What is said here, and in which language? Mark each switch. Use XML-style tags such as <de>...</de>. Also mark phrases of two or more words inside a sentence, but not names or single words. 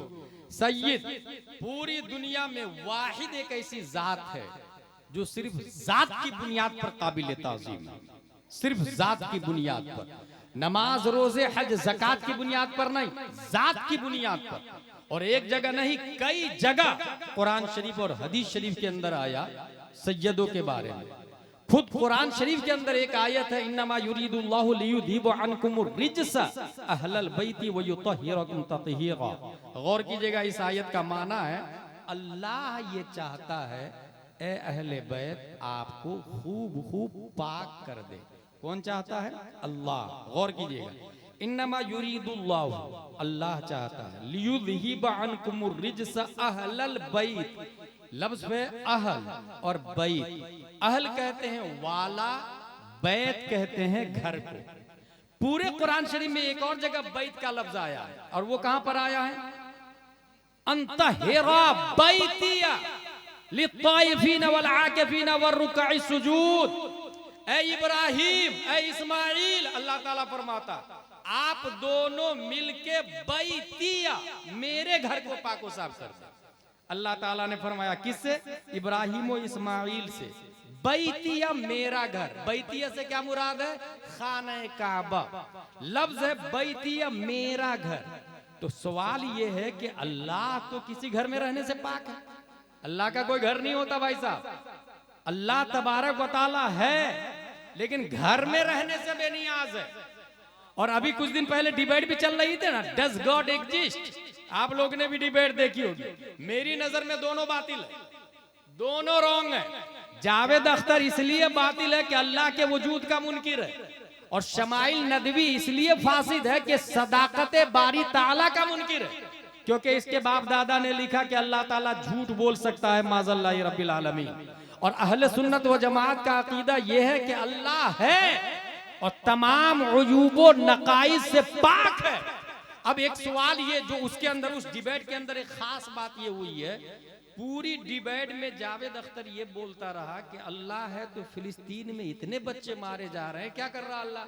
<ur>سید پوری دنیا میں واحد ایک ایسی ذات ہے جو صرف ذات کی بنیاد پر قابل تعظیم ہے، صرف ذات کی بنیاد پر. نماز روزے حج زکات کی بنیاد پر نہیں، ذات کی بنیاد پر. اور ایک جگہ نہیں، کئی جگہ قرآن شریف اور حدیث شریف کے اندر آیا سیدوں کے بارے میں. خود قرآن شریف کے اندر ایک آیت ہے,</ur> <ar>إنما يريد الله ليذهب عنكم الرجس أهل البيت و يطهركم تطهيرا.</ar> <ur>غور کیجیےگا، اس آیت کا معنی ہے اللہ یہ چاہتا ہے اے اہل بیت آپ کو خوب خوب پاک کر دے. کون چاہتا ہے؟ اللہ۔ غور کیجیےگا,</ur> <ar>إنما يريد الله,</ar> <ur>اللہ چاہتا ہے,</ur> <ar>ليذهب عنكم الرجس أهل البيت.</ar> <ur>لفظ پے اہل اور بیت. اہل کہتے ہیں والا، بیت کہتے ہیں گھر کو. پورے قرآن شریف میں ایک اور جگہ بیت کا لفظ آیا ہے، اور وہ کہاں پر آیا ہے?</ur> <ar>أن طهرا بيتي للطائفين والعاكفين والركع السجود.</ar> <ur>اے ابراہیم، اے اسماعیل، اللہ تعالیٰ فرماتا آپ دونوں مل کے بیتیا، میرے گھر کو پاک و صاف کر دے. اللہ تعالیٰ نے فرمایا کس سے? ابراہیم اور اسماعیل سے. بیتیا میرا گھر، بیتیا سے کیا مراد ہے? خانہ کعبہ۔ لفظ ہے بیتیا میرا گھر. تو سوال یہ ہے کہ اللہ تو کسی گھر میں رہنے سے پاک ہے، اللہ کا کوئی گھر نہیں ہوتا بھائی صاحب. اللہ تبارک و تعالیٰ ہے، لیکن گھر میں رہنے سے بے نیاز ہے. اور ابھی کچھ دن پہلے ڈیبیٹ بھی چل رہی تھی نا,</ur> <en>Does God exist?</en> <ur>آپ لوگ نے بھی ڈیبیٹ دیکھی ہوگی۔ میری نظر میں دونوں باطل ہے، دونوں رانگ ہے. جاوید اختر اس لیے باطل ہے کہ اللہ کے وجود کا منکر ہے، اور شمائل ندوی اس لیے فاسد ہے کہ صداقت باری تعالیٰ کا منکر ہے، کیونکہ اس کے باپ دادا نے لکھا کہ اللہ تعالیٰ جھوٹ بول سکتا ہے</ur> <ar>معاذ الله رب العالمين.</ar> <ur>اور اہل سنت و جماعت کا عقیدہ یہ ہے کہ اللہ ہے اور تمام عیوب و نقائص سے پاک ہے. اب ایک سوال یہ جو اس کے اندر، اس ڈیبیٹ کے اندر ایک خاص بات یہ ہوئی ہے، پوری ڈیبیٹ میں جاوید اختر یہ بولتا رہا کہ اللہ ہے تو فلسطین میں اتنے بچے مارے جا رہے ہیں، کیا کر رہا اللہ?</ur>